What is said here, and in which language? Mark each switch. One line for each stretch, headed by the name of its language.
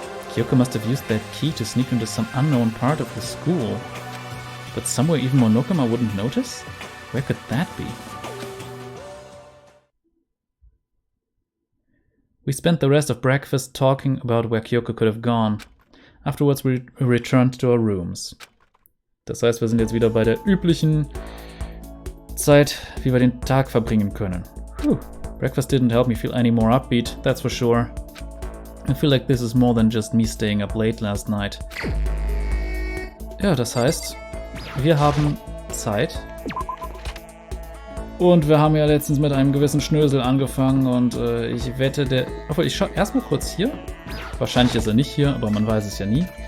English: Kyoko must have used that key to sneak into some unknown part of the school. But somewhere even Monokuma wouldn't notice? Where could that be? We spent the rest of breakfast talking about where Kyoko could have gone. Afterwards we returned to our rooms.
German: Das heißt, wir sind jetzt wieder bei der üblichen Zeit, wie wir den Tag verbringen können. Puh.
English: Breakfast didn't help me feel any more upbeat, that's for sure. I feel like this is more than just me staying up late last night.
German: Ja, das heißt, wir haben Zeit. Und wir haben ja letztens mit einem gewissen Schnösel angefangen und ich wette, der... Obwohl, ich schaue erstmal kurz hier. Wahrscheinlich ist er nicht hier, aber man weiß es ja nie.